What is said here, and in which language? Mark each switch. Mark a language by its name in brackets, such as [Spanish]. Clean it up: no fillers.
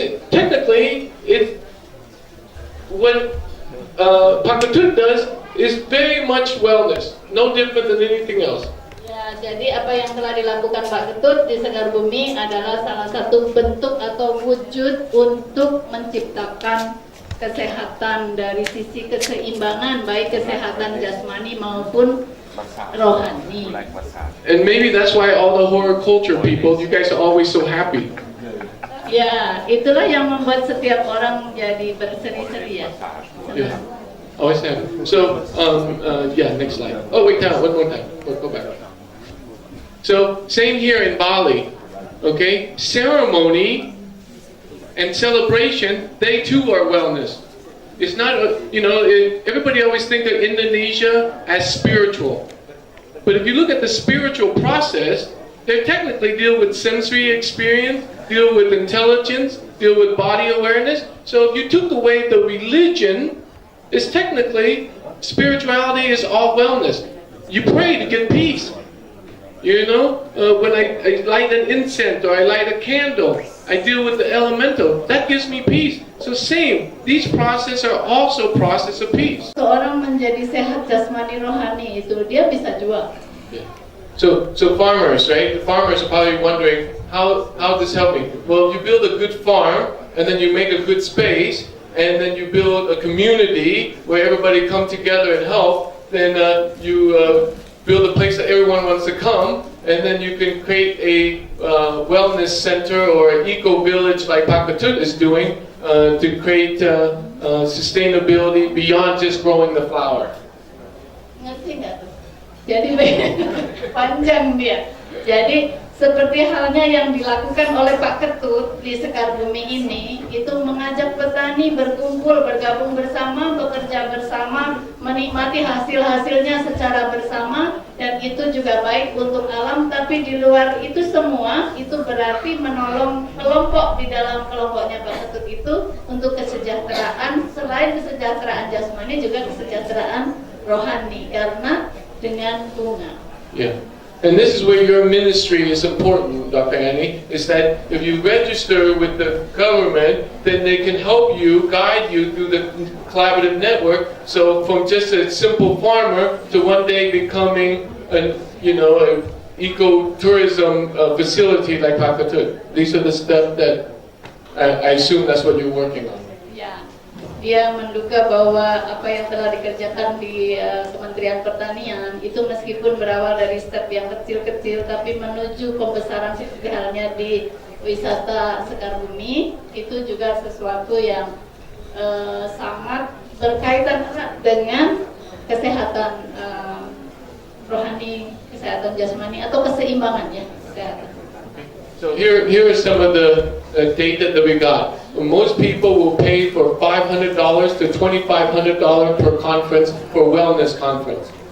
[English] Technically, what Pakatut does is very much wellness, no different than anything else. [Indonesian] Ya, jadi apa yang telah dilakukan Pak Ketut di Sekar Bumi adalah salah satu bentuk atau wujud untuk menciptakan kesehatan dari sisi keseimbangan, baik kesehatan jasmani maupun rohani. [English] And maybe that's why all the horticulture people, you guys are always so happy. [Indonesian] Ya, itulah yang membuat setiap orang jadi berseri-seri ya. [English] Yeah, always happy. So, yeah, next slide. Oh, wait, one more time. Go back. So, same here in Bali. Okay, ceremony and celebration, they too are wellness. It's not, everybody always think of Indonesia as spiritual. But if you look at the spiritual process, they technically deal with sensory experience, deal with intelligence, deal with body awareness. So if you took away the religion, it's technically, spirituality is all wellness. You pray to get peace. When I light an incense or I light a candle, I deal with the elemental. That gives me peace. So same, these processes are also process of peace. [Indonesian] Seorang menjadi sehat jasmani rohani itu dia bisa jual. [English] Yeah. So farmers, right? The farmers are probably wondering, how does this help me? Well, you build a good farm, and then you make a good space, and then you build a community where everybody come together and help. Then you build a place that everyone wants to come, and then you can create a wellness center or an eco village like Pakatut is doing to create sustainability beyond just growing the flower. [Indonesian] Ngerti nggak tuh? Jadi panjang dia. Jadi seperti halnya yang dilakukan oleh Pak Ketut di Sekar Bumi ini, itu mengajak petani berkumpul, bergabung bersama, bekerja bersama, menikmati hasil-hasilnya secara bersama, dan itu juga baik untuk alam. Tapi di luar itu semua, itu berarti menolong kelompok di dalam kelompoknya Pak Ketut itu untuk kesejahteraan, selain kesejahteraan jasmani juga kesejahteraan rohani, karena dengan bunga. [English] Yeah. And this is where your ministry is important, Dr. Annie, is that if you register with the government, then they can help you, guide you through the collaborative network. So from just a simple farmer to one day becoming a ecotourism facility like Pakatut. These are the stuff that I assume that's what you're working on. [Indonesian] Ya, dia menduga bahwa apa yang telah dikerjakan di Kementerian Pertanian itu meskipun berawal dari step yang kecil-kecil, tapi menuju pembesaran seperti halnya di wisata Sekar Bumi, itu juga sesuatu yang sangat berkaitan dengan kesehatan rohani, kesehatan jasmani atau keseimbangan ya kesehatan. [English] So here are some of the data that we got. Most people will pay for $500 to $2,500 per conference for wellness conference.